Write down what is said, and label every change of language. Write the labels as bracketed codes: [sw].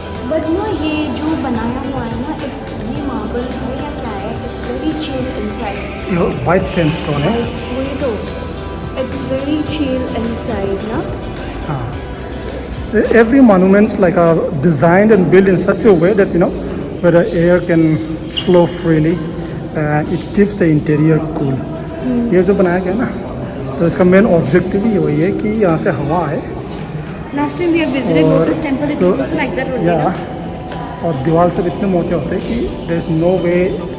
[hi] But ना ये जो बनाया हुआ है ना, इट्स ये मार्बल है या क्या है? [en] It's very chill inside. [hi] ये वाइट सैंडस्टोन है। वही तो, [en] It's very chill inside ना। हाँ, every monuments like are designed and built in such a way that, you know, where the air can flow freely and it keeps the interior cool. [hi] ये जो बनाया गया ना, तो इसका मेन ऑब्जेक्टिव ही वही है कि यहाँ से हवा आए। [en] last time we have visited [hi] और [en] lotus temple, it [hi] तो- [en] Was also like that. [hi] या और दीवार सब इतने मोटे होते हैं कि [en] there is no way